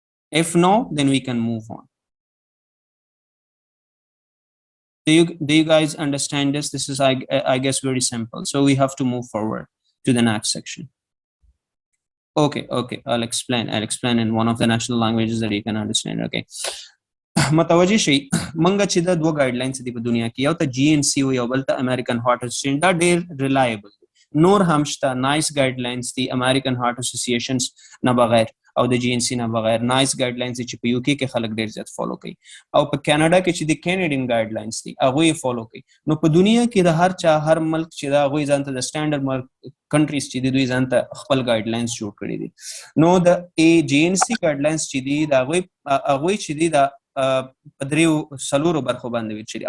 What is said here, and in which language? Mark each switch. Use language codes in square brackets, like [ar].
[en] If no, then we can move on. Do you guys understand this? This is, I guess, very simple. So we have to move forward to the next section. Okay, I'll explain in one of the national languages that you can understand. Okay. [ps] متوجه شي منګه چې د دوه ګایډلاینز دي په دنیا کې، یو ته GNC او یو بل ته American Heart Association. دا ډېر ریلایبل دي. نور هم شته نایس ګایډلاینز دي American Heart Associations نه بغیر او د GNC نه بغیر. نایس ګایډلاینز چې په UK کې خلک ډېر زیات فالو کوي، او په کاناډا کې چې د کینیډین ګایډلاینز دي هغه یې فالو کوي. نو په دنیا کې د هر ملک چې دا هغه ځان ته د سټانډرډ کنټریز چې دوی ځان ته خپل ګایډلاینز جوړ کړي دي. نو د GNC ګایډلاینز چې دي دا هغه چې دي دا په دریو سلورو برخو باندې ویل شي.